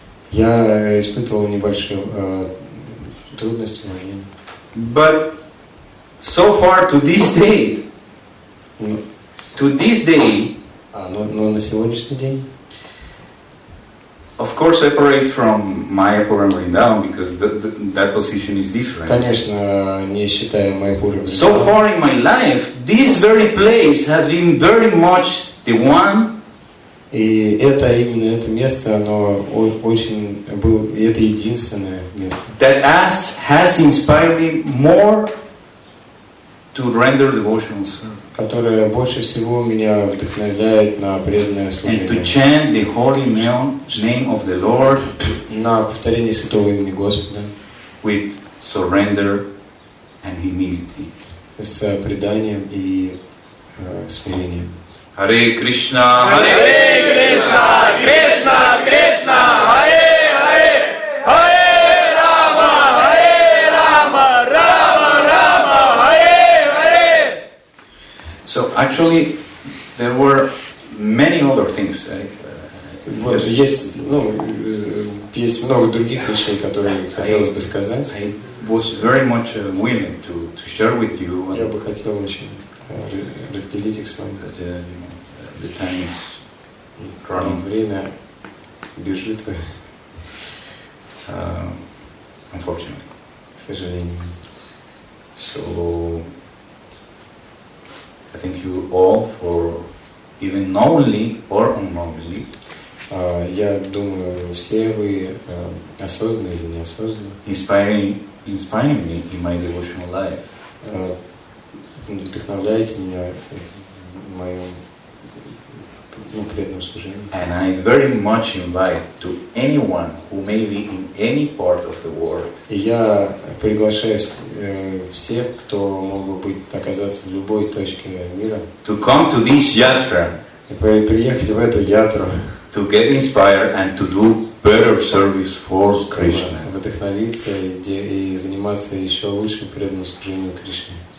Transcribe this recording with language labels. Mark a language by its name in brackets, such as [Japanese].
[Russian] я испытывал небольшие трудности, возможно. [English] but so far to this day, [Russian] Ну, но на сегодняшний день, [English] of course, separate from Mayapur and Vrindavan because that position is different. [Russian] конечно, не считая Майяпура, [English] So far in my life, this very place has been very much the one [Russian] и именно это место, оно очень было, и это единственное место, [English] that has inspired me more to render devotional service [Russian] которое больше всего меня вдохновляет на преданное [English] and to chant the holy name of the Lord [Russian] на повторение святого имени Господа [English] with surrender and humility. [Russian] с преданием и смирением. [Sanskrit] Hare Krishna, Hare Кришна, Кришна, Кришна, Харе, Харе, Харе Рама, Харе Рама, Рама, Рама, Харе, Харе. [English] So actually, there were many other things. [Russian] Вот, есть много других вещей, которые хотелось бы сказать. [English] I was very much willing to share with you. [Russian] Я бы хотел очень разделить их с вами. [English] But, the time is running. [Russian] Время бежит, [English] Unfortunately. [Russian] к сожалению. [English] So I thank you all for even knowingly or unknowingly [Russian] Я думаю, все вы осознанно или неосознанно [English] inspiring me in my devotional life. [Russian] Вдохновляете меня в моем преданном служении. [English] And I very much invite to anyone who may be in any part of the world [Russian] И я приглашаю всех, кто мог бы оказаться в любой точке мира, [English] to come to this yatra [Russian] и приехать в эту ятру, [English] to get inspired and to do better service for Krishna. [Russian] вдохновиться и заниматься еще лучшим преданным служением Кришне.